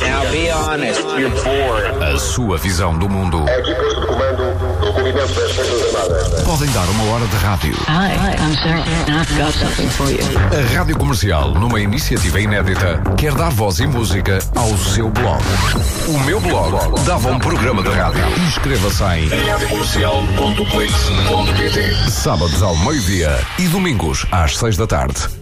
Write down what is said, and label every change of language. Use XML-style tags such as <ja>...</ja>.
<en>Now be honest, you're bored.</en> <pt>A sua visão do mundo. É aqui posto de comando do movimento das Forças Armadas. Podem dar uma hora de rádio.</pt> <en>Hi, I'm Sarah, and I've got something for you.</en> <pt>A Rádio Comercial, numa iniciativa inédita, quer dar voz e música ao seu blog. O meu blog dava um programa de rádio. Inscreva-se em radiocomercial.clix.pt. Sábados ao meio-dia e domingos às 6 da tarde.</pt>